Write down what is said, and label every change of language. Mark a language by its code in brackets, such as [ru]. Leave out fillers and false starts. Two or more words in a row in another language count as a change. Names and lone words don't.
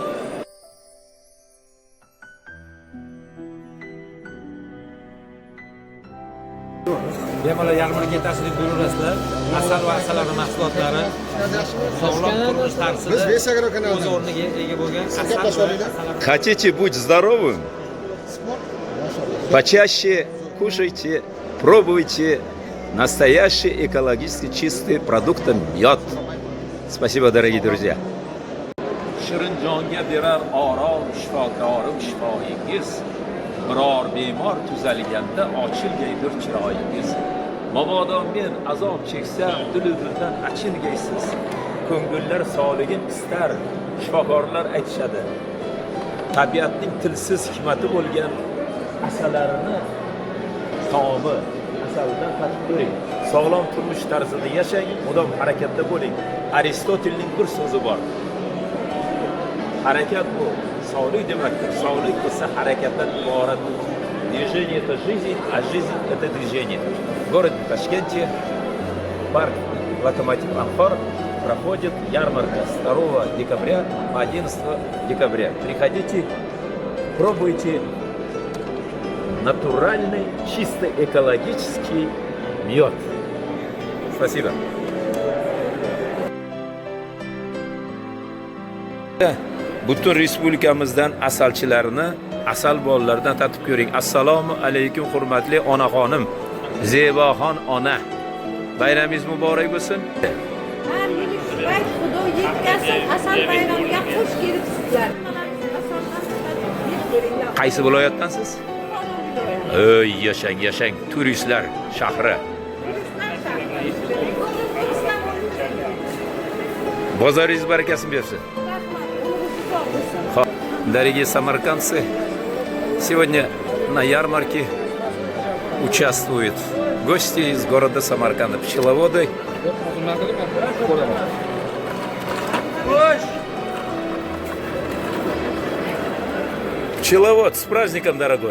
[uz] Bemalol yarmarkaga tashrif buyurasizlar. Asal va asalari mahsulotlari sog'lom turmush tarzida o'z o'rniga ega bo'lgan asal. [ru] Хотите быть здоровым? Почаще кушайте, пробуйте настоящий экологически чистый продукт мед. Спасибо, дорогие друзья. [uz] Shirin jonga berar orom shifokorim shifoyingiz. Biror bemor tuzalganda ochilgaydir chiroyingiz. Mabodo men azob cheksam, dilimdan achilgaysiz. Ko'ngillar sog'ligim istar, shifokorlar aytishadi. Tabiatning tilsiz hikmati bo'lgan asalarini taomi asaldan tatib ko'ring. Sog'lom turmush tarzida yashang, mudom harakatda bo'ling. Aristotelning bir so'zi bor. Harakat bu sog'lik demakdir. Sog'lik esa harakatdan iborat. [ru] Движение это жизнь, а жизнь это движение. В городе Ташкенте парк Локомотив Амфар проходит ярмарка с 2 декабря по 11 декабря. Приходите, пробуйте натуральный, чисто экологический мед. Спасибо. [uz] Butun respublikamizdan asalchilarni, asal bolalardan tatib ko'ring. Assalomu alaykum hurmatli onaxonim, Zeboxon ona. Bayramingiz muborak bo'lsin. Har yili bayt Xudo yetkazsin, asal bayramiga xush kelibsizlar. Qaysi viloyatdansiz? Ey, yashang, turistlar shahri. Bozoringiz barakasini bersin. [ru] Дорогие самаркандцы, сегодня на ярмарке участвуют гости из города Самарканда, пчеловоды. Пчеловод, с праздником, дорогой!